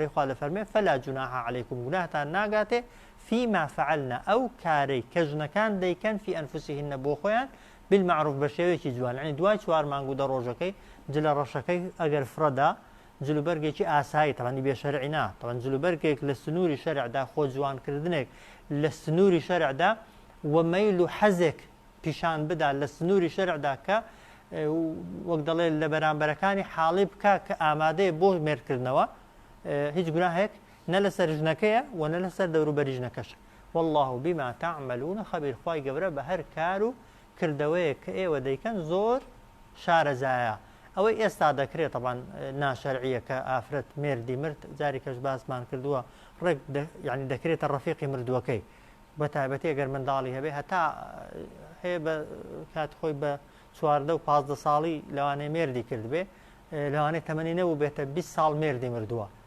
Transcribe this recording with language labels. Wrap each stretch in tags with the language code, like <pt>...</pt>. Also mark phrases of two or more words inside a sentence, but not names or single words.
<ckb>خوا لە فەرمێ</ckb> <ar>فەلا جوناح عەلەیکم</ar> <ckb>گوناهتان ناگاتێ</ckb> <ar>فیما فعلنە</ar> <ckb>ئەو کارەی کە ژنەکان دەیکەن</ckb> <ar>فی ئەنفوسیهن</ar> <ckb>بۆ خۆیان بالمعروف بە شێوەیەکی جوان یعنی دوای 4 مانگ و 10 ڕۆژەکەی جلە ڕەشەکەی ئەگەر فرەدا جلوبەرگێکی ئاسایی تەوانی بێشەرعی نا تەوان جلوبەرگێک لە سنووری شەرعدا خۆ جوانکردنێک لە سنووری شەرعدا و مەیل و حەزێک پیشان بدا لە سنووری شەرعدا کە وەک دەڵێ لە بەرامبەرەکانی حاڵی بکە کە ئامادەیە بۆ مێرکردنەوە هیچ گوناهێک نە لەسەر ژنەکەیە و نە لەسەر دەوروبەری ژنەکەش</ckb> <ar>والله بما تعملون خبیر</ar> <ckb>خوای گەورە بە هەر کار و کردەوەیە کە ئێوە دەیکەن زۆر شارەزایە ئەوەی ئێستا دەکرێت تەبان ناشەرعیە کە ئافرەت مێردی مرد جاری کەش باسمان کردووە ڕێک یعنی دەکرێتە ڕەفیقی مردووەکەی بە تایبەتی ئەگەر منداڵی هەبێ هەتا هەیە بە کات خۆی بە 14 و 15 ساڵی لەوانەیە مێردی کردبێ لەوانەیە تەمەنی نەبوو بێتە 20 ساڵ مێردی مردووە</ckb>